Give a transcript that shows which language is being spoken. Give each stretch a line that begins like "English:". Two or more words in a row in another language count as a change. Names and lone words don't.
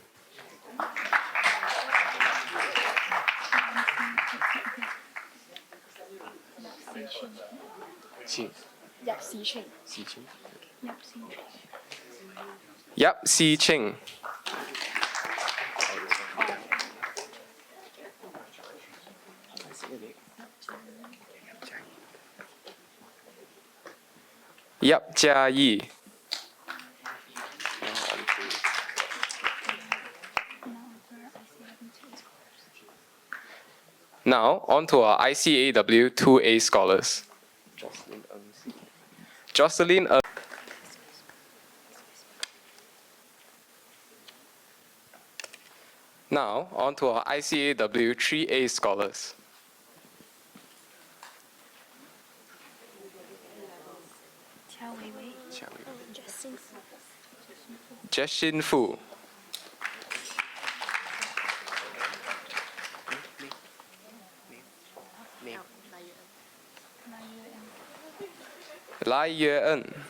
English: Yap Si Ching. Yap Jia Yi. Now, on to our ICAEW 2A scholars. Jocelyn Ng. Now, on to our ICAEW 3A scholars. Jessin Fu. Lai Yue En.